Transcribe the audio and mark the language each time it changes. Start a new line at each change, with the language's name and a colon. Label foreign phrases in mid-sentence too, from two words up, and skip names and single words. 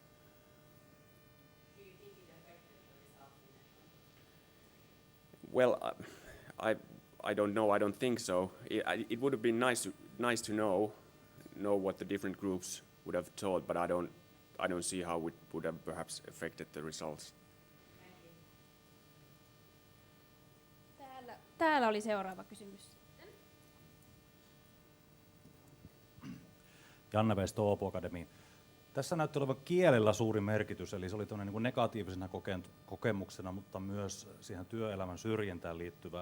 English: Do you think it affected the results? Well, I don't know. I don't think so. It would have been nice to know what the different groups would have thought, but I don't see how it would have perhaps affected the results.
Finnish: Täällä oli seuraava kysymys. Janne Veisto Åbo Akademiin. Tässä näytti olevan kielellä suuri merkitys, eli se oli niin kuin negatiivisena kokemuksena, mutta myös siihen työelämän syrjintään liittyvä.